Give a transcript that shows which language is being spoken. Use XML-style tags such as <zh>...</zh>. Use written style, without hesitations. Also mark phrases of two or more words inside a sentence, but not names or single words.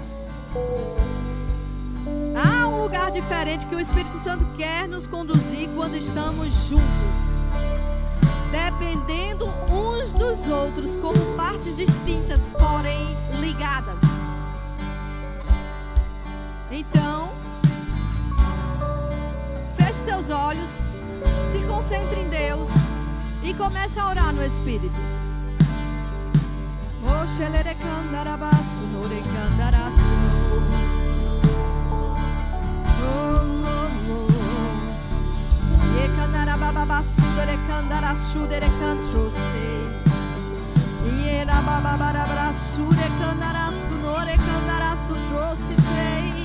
<pt>Há um lugar diferente que o Espírito Santo quer nos conduzir quando estamos juntos, dependendo uns dos outros como partes distintas, porém ligadas. Então, feche seus olhos, se concentre em Deus e comece a orar no Espírito. Oh, xelere candarabaço, nore candaraço. Ye candarababaço, dore candaraço, dere cantroste. Ye rabababarabraço, de candaraço, nore candaraço, trouxe tei.</pt>